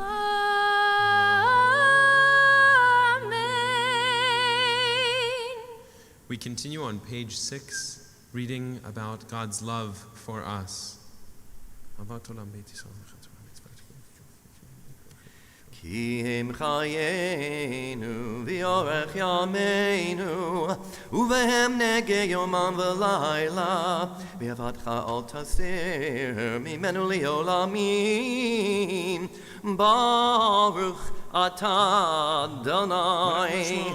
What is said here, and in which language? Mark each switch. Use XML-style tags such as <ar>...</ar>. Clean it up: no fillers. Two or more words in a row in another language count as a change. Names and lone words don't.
<en>Amen. We continue on page 6, reading about God's love for us.</en> <he>כי הם חיינו ואורך ימינו ובהם נהגה יומם ולילה ואהבתך אל תסיר ממנו לעולמים ברוך אתה יי</he>